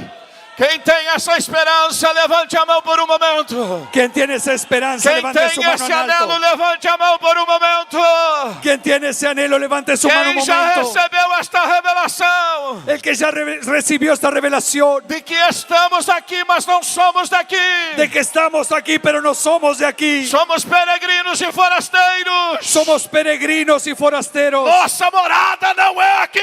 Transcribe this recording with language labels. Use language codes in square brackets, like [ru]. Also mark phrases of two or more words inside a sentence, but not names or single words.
[pt] Quem tem essa esperança, levante a mão por um momento. [es] Quien tiene esa esperanza, [pt] Quem [es] levante su [pt] tem [es] mano [pt] esse [es] en [pt] anelo, [es] alto. [pt] levante a mão por um momento. [es] Quien tiene ese anhelo, levante su mano un [pt] Quem já [es] momento. [pt] recebeu esta revelação [es] El que ya recibió esta revelación [pt] de que estamos aqui, mas não somos daqui. [es] de que estamos aquí, pero no somos de aquí. [pt] Somos peregrinos e forasteiros. [es] Somos peregrinos y forasteros. [pt] Nossa morada não é aqui.